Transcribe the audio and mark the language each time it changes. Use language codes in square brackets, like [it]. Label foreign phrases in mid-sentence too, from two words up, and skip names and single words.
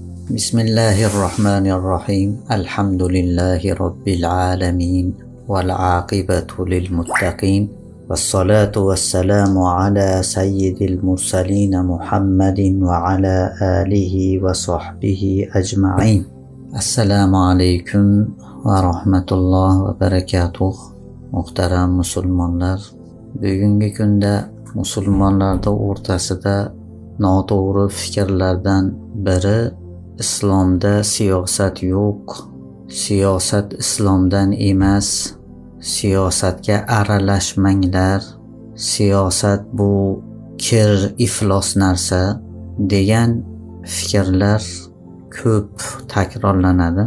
[ar] بسم الله الرحمن الرحيم. الحمد لله رب العالمين. والعاقبة للمتقين. والصلاة والسلام على سيد المرسلين محمد وعلى آله وصحبه أجمعين. السلام عليكم ورحمة الله وبركاته. [uz] Muhtaram musulmonlar, bugungi kunda musulmonlarda o'rtasida noto'g'ri fikrlardan biri islomda siyosat yo'q, siyosat islomdan emas, siyosatga aralashmanglar, siyosat bu kir iflos narsa degan fikrlar ko'p takrorlanadi.